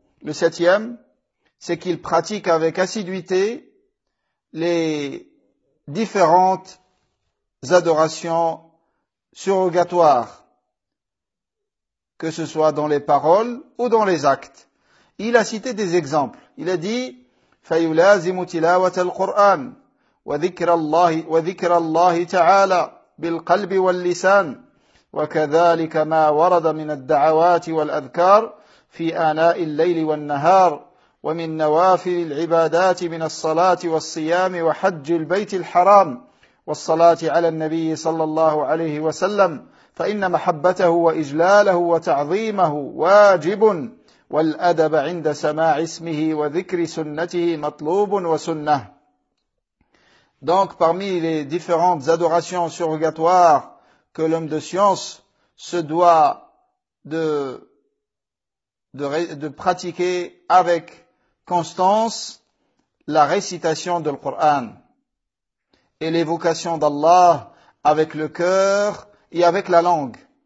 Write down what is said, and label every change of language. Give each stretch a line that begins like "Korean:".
French: Le septième, c'est qu'il pratique avec assiduité les différentes adorations surrogatoires, que ce soit dans les paroles ou dans les actes. Il a cité des exemples. Il a dit
Arabic: فيلازم تلاوة القرآن وذكر الله تعالى بالقلب واللسان وكذلك ما ورد من الدعوات والأذكار في آناء الليل والنهار ومن نوافل العبادات من الصلاة والصيام وحج البيت الحرام والصلاة على النبي صلى الله عليه وسلم فإن محبته وإجلاله وتعظيمه واجب والأدب عند سماع اسمه وذكر سنته مطلوب وسنة.
French: Donc parmi les différentes adorations surrogatoires que l'homme de science se doit de pratiquer avec constance, la récitation du Coran et l'évocation d'Allah avec le cœur et avec la langue.